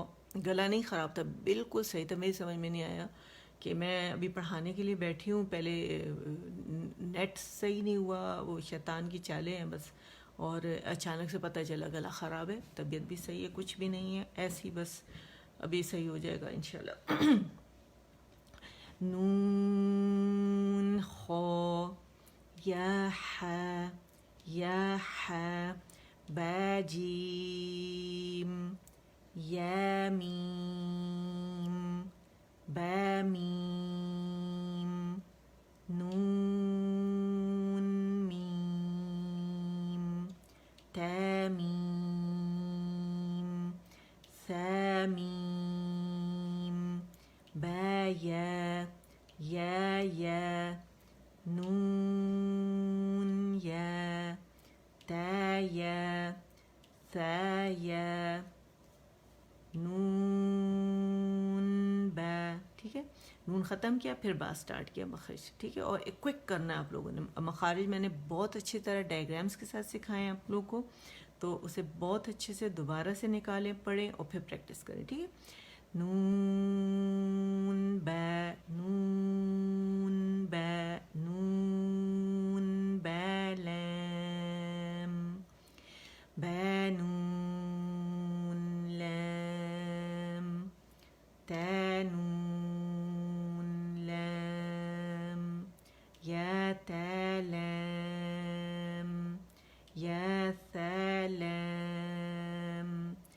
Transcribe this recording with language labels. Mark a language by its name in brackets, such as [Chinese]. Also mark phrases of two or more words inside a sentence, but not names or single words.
[Urdu] گلا نہیں خراب تھا, بالکل صحیح تھا. میری سمجھ میں نہیں آیا کہ میں ابھی پڑھانے کے لیے بیٹھی ہوں, پہلے نیٹ صحیح نہیں ہوا, وہ شیطان کی چالیں ہیں بس, اور اچانک سے پتہ چلا گلا خراب ہے. طبیعت بھی صحیح ہے, کچھ بھی نہیں ہے, ایسی بس ابھی صحیح ہو جائے گا انشاءاللہ. [Arabic] نون خا, یا حا, یا حا, با جیم, یا میم, با میم, نون میم, تا میم, ثا میم, با یا, یا یا, نون یا, تا یا, ثا یا, نون با. [Urdu] ٹھیک ہے, نون ختم کیا, پھر با سٹارٹ کیا مخرج. ٹھیک ہے, اور ایک کوئک کرنا ہے آپ لوگوں نے. مخارج میں نے بہت اچھی طرح ڈائیگرامس کے ساتھ سکھائے ہیں آپ لوگ کو, تو اسے بہت اچھے سے دوبارہ سے نکالیں, پڑھیں اور پھر پریکٹس کریں. ٹھیک ہے, [Arabic] نون با, نون با, نون با لام, با نون لام, تا نون لام, یا تا لام, یا ثا لام,